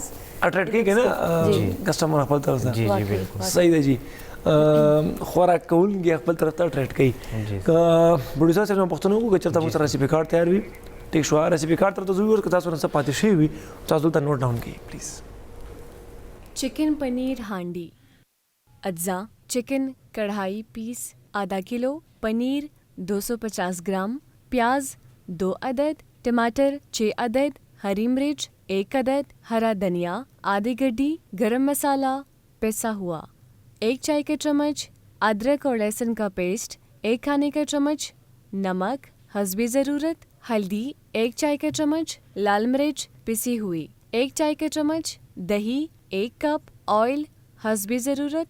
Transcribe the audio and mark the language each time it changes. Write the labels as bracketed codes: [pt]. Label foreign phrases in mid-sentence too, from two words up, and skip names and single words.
[ps] اټریکټ کوي کنه کسٹمر خپل طرف ته جی بالکل صحیح دی جی خوراک کوونکی خپل طرف ته اټریکټ کوي ک پروډوسر سره پښتنو کو چرته موږ سره [en] recipe card [ps] تیار وي ټیک شو [en] recipe card [ps] ته ضرور که تاسو نه پاتې شي وي تاسو ته [en] note down [ps] کړئ پلیز [ur] چکن پنیر ہانڈی اجزا چکن کڑاہی پیس آدھا کلو پنیر 250 گرام پیاز 2 عدد ٹماٹر 6 عدد ہری مرچ 1 عدد ہرا دھنیا آدھی گڈی گرم مسالہ پسا ہوا 1 چائے کا چمچ ادرک اور لہسن کا پیسٹ 1 کھانے کا چمچ نمک حسب ضرورت ہلدی 1 چائے کا چمچ لال مرچ پسی ہوئی 1 چائے کا چمچ دہی 1 کپ آئل حسب ضرورت.